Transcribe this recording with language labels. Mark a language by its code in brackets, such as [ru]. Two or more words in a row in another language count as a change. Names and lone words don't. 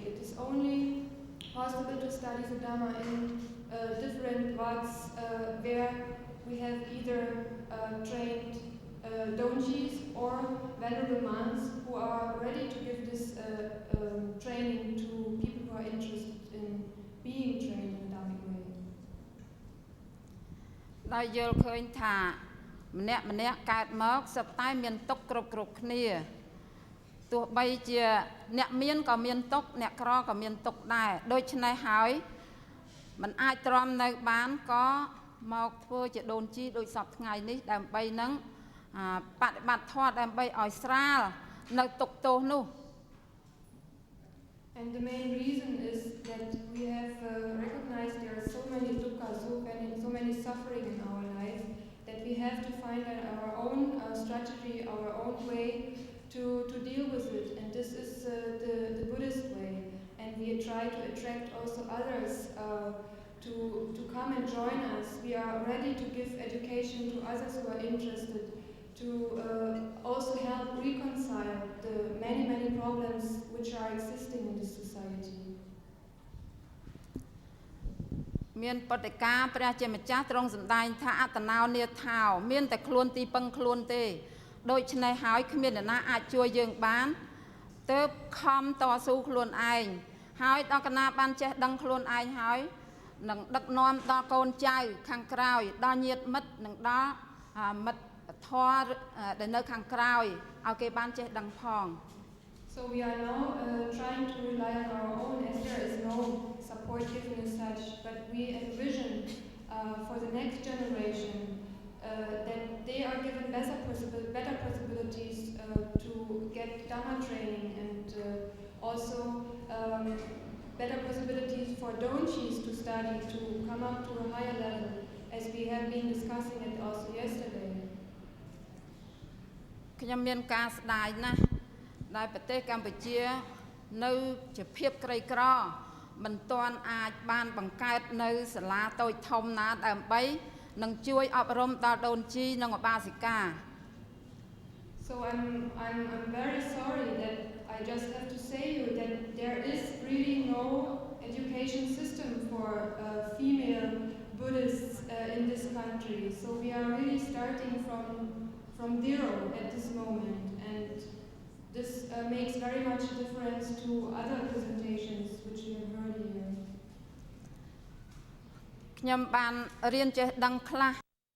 [en] It is only possible to study the Dharma in different wats where we have either trained donjis or venerable monks who are ready to give this training to people who are interested in being trained in the Dharmic way. [km] ដោយយល់ឃើញថា ម្នាក់កើតមកសុទ្ធតែមានទុក្ខគ្រប់គ្នាទោះបីជាអ្នកមានក៏មានទុក្ខអ្នកក្រក៏មានទុក្ខដែរដូច្នេះហើយមិនអាចទ្រាំនៅបានក៏មកធ្វើជាដូនជីដូចសពថ្ងៃនេះដើម្បីនឹងបដិបត្តិធម៌ដើម្បីឲ្យស្រាលនៅទុក្ខទោសនោះ [en] And the main reason is that we have recognized there are so many dukkha, so many suffering in our life, that we have to find our own strategy, our own way to deal with it. And this is the Buddhist way. And we try to attract also others to come and join us. We are ready to give education to others who are interested, to also help reconcile the many problems which are existing in this society. [km] មានបដិការព្រះជាម្ចាស់ទ្រង់សម្ដែងថាអត្តណោនាថោមានតែខ្លួនទីពឹងខ្លួនទេដូច្នេះហើយគ្មាននរណាអាចជួយយើងបានទើបខំតស៊ូ ខ្លួនឯងហើយដល់កណាបានចេះដឹងខ្លួនឯងហើយនឹងដឹកនាំដល់កូនចៅខាងក្រោយដល់ញាតិ មិត្តនិងដល់មិត្តធម៌ដែលនៅខាងក្រោយឲ្យគេបានចេះដឹងផង [en] So we are now trying to rely on our own as there is no support given as such, but we envision for the next generation that they are given better possibilities to get Dhamma training and also better possibilities for donjis to study, to come up to a higher level, as we have been discussing it also yesterday. [km] ខ្ញុំមានការស្ដាយណាស់ដែលប្រទេសកម្ពុជានៅជាភាពក្រីក្រមិនទាន់អាចបានបង្កើតនៅសាលាតូចធំណាដើម្បីនឹងជួយអប់រំដល់ដូនជីនិងឧបាសិកា [en] So I'm very sorry that I just have to say you that there is really no education system for female Buddhists in this country. So we are really starting from zero at this moment, and this makes very much difference to other presentations which we have heard here. [km] ខ្ញុំបានរៀនចេះដឹងខ្លះ